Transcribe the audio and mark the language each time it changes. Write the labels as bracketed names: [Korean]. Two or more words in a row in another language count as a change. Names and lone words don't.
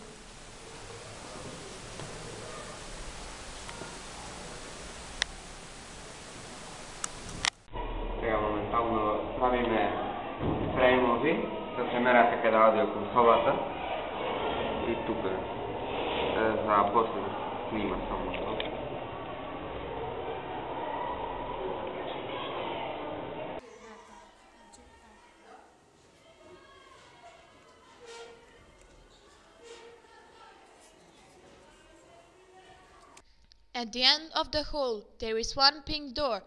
[Macedonian] Сега моментално правиме фреймови, да се мерате каде оди околу собата и тука за после да се снима само тоа. [English] At the end of the hall, there is one pink door.